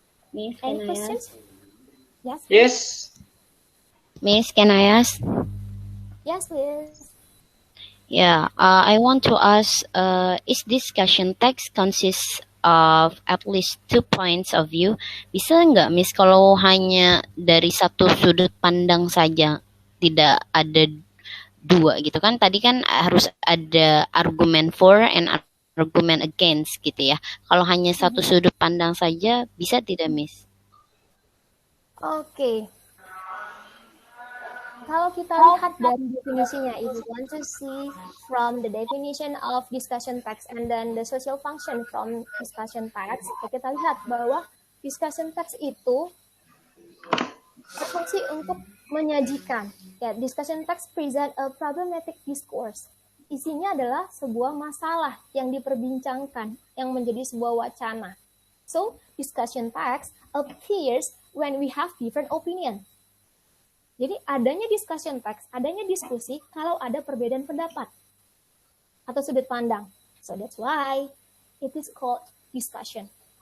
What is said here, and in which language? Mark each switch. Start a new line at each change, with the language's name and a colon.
English: Miss, Any can I questions? ask? Yes. Yes. Miss, can I ask? Yes, please. Yeah, I want to ask, is discussion text consists of at least 2 points of view?
Indonesian: Bisa nggak, Miss, kalau hanya dari satu sudut pandang saja, tidak ada dua gitu kan? Tadi kan harus ada argumen for and argumen against gitu ya. Kalau hanya satu sudut pandang saja, bisa tidak, Miss? Oke. Kalau kita lihat dari definisinya,
English: if you want to see from the definition of discussion text and then the social function from discussion text,
Indonesian: kita lihat bahwa discussion text itu berfungsi untuk menyajikan.
English: Ya, discussion text present a problematic discourse.
Indonesian: Isinya adalah sebuah masalah yang diperbincangkan, yang menjadi sebuah wacana.
English: So, discussion text appears when we have different opinion.
Indonesian: Jadi adanya discussion text, adanya diskusi kalau ada perbedaan pendapat atau sudut pandang.
English: So that's why it is called discussion.